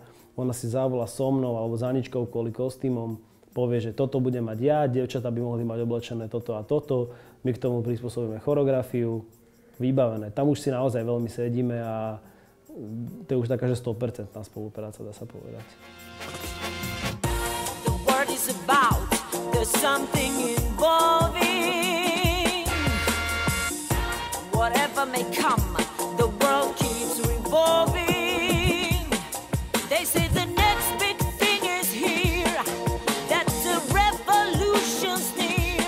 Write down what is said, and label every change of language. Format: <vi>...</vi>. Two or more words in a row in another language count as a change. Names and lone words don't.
<sk>Ona si zavolá so mnou alebo za Aničkou kvôli kostýmom. Povie, že toto budem mať ja, dievčatá by mohli mať oblečené toto a toto. My k tomu prispôsobíme choreografiu. Vybavené. Tam už si naozaj veľmi sedíme a to je už taká, že 100% spolupráca, dá sa povedať.</sk> <en>The word is about, there's something involving. Whatever may come, the world keeps revolving. They say the next big thing is here, that the revolution's near.</en>